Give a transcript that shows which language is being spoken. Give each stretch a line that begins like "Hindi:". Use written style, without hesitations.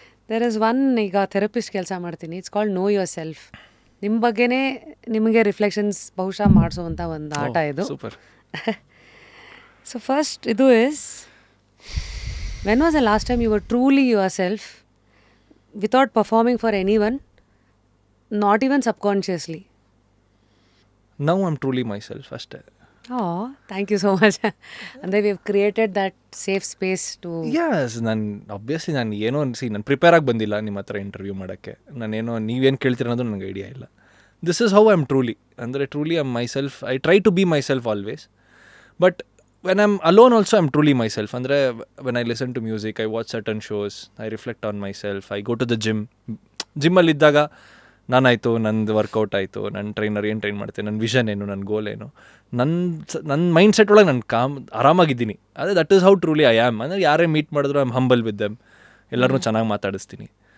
English: there is one,
Kannada: ಈಗ therapist ಕೆಲಸ ಮಾಡ್ತೀನಿ,
English: It's called know yourself.
Kannada: ನಿಮ್ಮ ಬಗ್ಗೆನೇ ನಿಮಗೆ ರಿಫ್ಲೆಕ್ಷನ್ಸ್ ಬಹುಶಃ ಮಾಡಿಸೋವಂಥ ಒಂದು ಆಟ ಇದು. ಸೂಪರ್.
English: So first ಇದು is, when was the last time you were truly yourself without performing for anyone, not even subconsciously? Now I'm truly myself ಅಷ್ಟೇ. Thank you so much. ಅಂದರೆ we have created that safe space to
Kannada: Yes, ನಾನು ಏನೋ ನಾನು prepare ಆಗಿ ಬಂದಿಲ್ಲ ನಿಮ್ಮ ಹತ್ರ interview ಮಾಡೋಕ್ಕೆ. ನಾನೇನೋ ನೀವೇನು ಕೇಳ್ತೀರ ಅನ್ನೋದು ನನಗೆ ಐಡಿಯಾ ಇಲ್ಲ.
English: This is how I am truly. ಅಂದರೆ truly I am myself. I try to be myself always. But when I'm alone also I'm truly myself.
Kannada: Andre
English: when I listen to music, I watch certain shows, I reflect on myself, I go to the gym
Kannada: ಅಲ್ಲಿ ಇದ್ದಾಗ ನಾನಾಯಿತು, ನಂದು workout ಆಯಿತು, ನನ್ನ trainer ಏನು train ಮಾಡ್ತೇನೆ, ನನ್ನ vision ಏನು, ನನ್ನ ಗೋಲ್ ಏನು, ನನ್ನ ಮೈಂಡ್ ಸೆಟ್ ಒಳಗೆ ನಾನು ಆರಾಮಾಗಿದ್ದೀನಿ.
English: ಅದೇ that is how truly I am. ಅಂದರೆ
Kannada: ಯಾರೇ ಮೀಟ್ ಮಾಡಿದ್ರು
English: I am humble with them,
Kannada: ಎಲ್ಲರನ್ನೂ ಚೆನ್ನಾಗಿ ಮಾತಾಡಿಸ್ತೀನಿ.